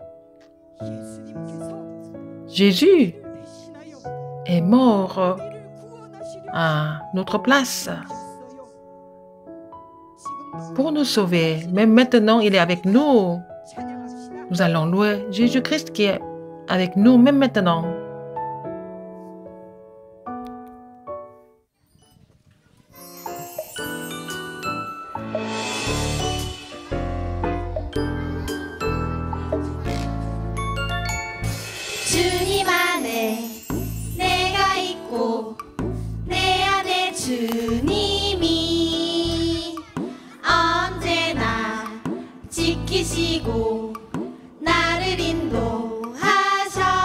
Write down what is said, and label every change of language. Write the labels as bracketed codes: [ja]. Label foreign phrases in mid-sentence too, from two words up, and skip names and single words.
[fr] Jésus est mort à notre place pour nous sauver. Même maintenant, il est avec nous. Nous allons louer Jésus-Christ qui est avec nous, même maintenant. [ko] 주님 안에 내가 있고 내 안에 주님이 언제나 지키시고 나를 인도하셔.